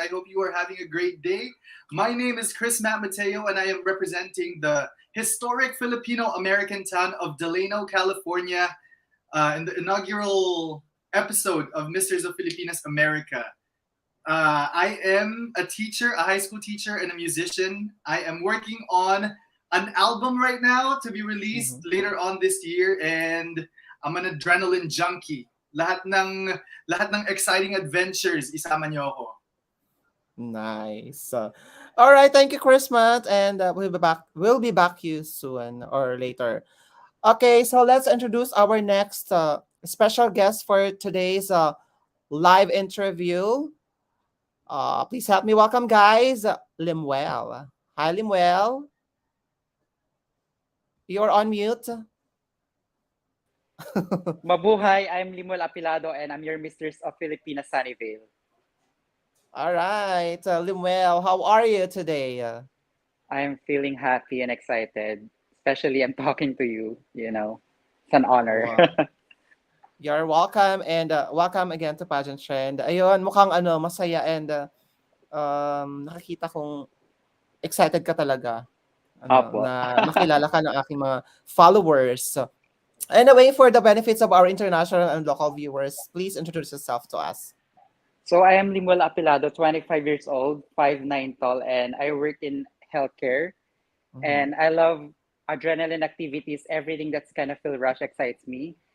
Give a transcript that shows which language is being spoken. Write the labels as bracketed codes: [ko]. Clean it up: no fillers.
[en] I hope you are having a great day. My name is Chris Matt Mateo and I am representing the historic Filipino-American town of Delano, California in the inaugural episode of Mistress of Filipinas America. I am a teacher, a high school teacher and a musician. I am working on an album right now to be released later on this year, and I'm an adrenaline junkie. [tl] Lahat ng [en] exciting adventures, [tl] isama niyo ako. [en] Nice. All right, thank you, Chris Matt, and we'll be back. We'll be back you soon or later. Okay, so let's introduce our next special guest for today's live interview. Please help me welcome, guys, Limwell. Hi, Limwell. You're on mute. Mabuhay, I'm Limuel Apilado and I'm your Mistress of Filipinas Sunnyvale. All right, Limuel, how are you today? I'm feeling happy and excited, especially I'm talking to you, It's an honor. Wow. You're welcome and welcome again to Pageant Trend. [tl] Ayun, mukhang masaya and nakikita kong excited ka talaga. Na makilala ka ng aking mga followers. [en] Anyway, for the benefits of our international and local viewers, please introduce yourself to us. So I am Limuel Apilado, 25 years old, 5'9" tall, and I work in healthcare. And I love adrenaline activities. Everything that's kind of feel rush excites me.